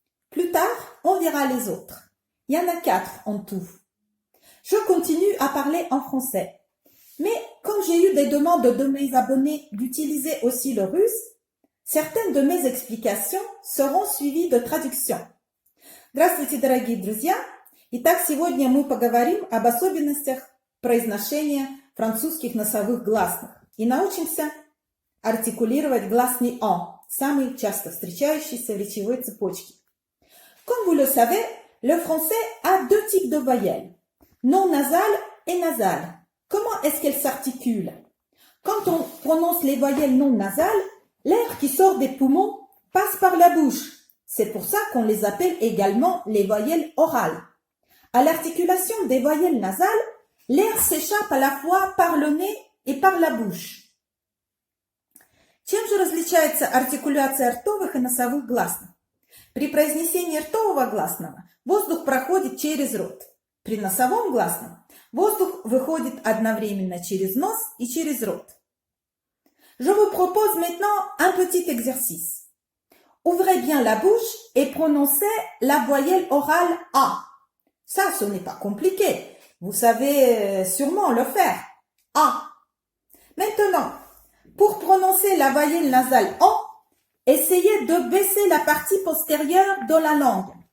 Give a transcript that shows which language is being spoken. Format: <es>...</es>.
<fr>Plus tard, on verra les autres. Il y en a 4 en tout. Je continue à parler en français. Mais comme j'ai eu des demandes de mes abonnés d'utiliser aussi le russe, certaines de mes explications seront suivies de traduction.</fr> <ru>Здравствуйте, дорогие друзья! Итак, сегодня мы поговорим об особенностях произношения французских носовых гласных и научимся артикулировать гласный «он», самый часто встречающийся в речевой цепочке.</ru> <fr>Comme vous le savez, le français a 2 types de voyelles, non nasales et nasales. Comment est-ce qu'elles s'articulent? Quand on prononce les voyelles non nasales, l'air qui sort des poumons passe par la bouche. C'est pour ça qu'on les appelle également les voyelles orales. À l'articulation des voyelles nasales, l'air s'échappe à la fois par le nez et par la bouche.</fr> <ru>Чем же различается артикуляция ртовых и носовых гласных? При произнесении ртового гласного воздух проходит через рот. При носовом гласном воздух выходит одновременно через нос и через рот.</ru> <fr>Je vous propose maintenant un petit exercice. Ouvrez bien la bouche et prononcez la voyelle orale A. Ça, ce n'est pas compliqué. Vous savez sûrement le faire. A. Maintenant, pour prononcer la voyelle nasale O, essayez de baisser la partie postérieure de la langue.</fr>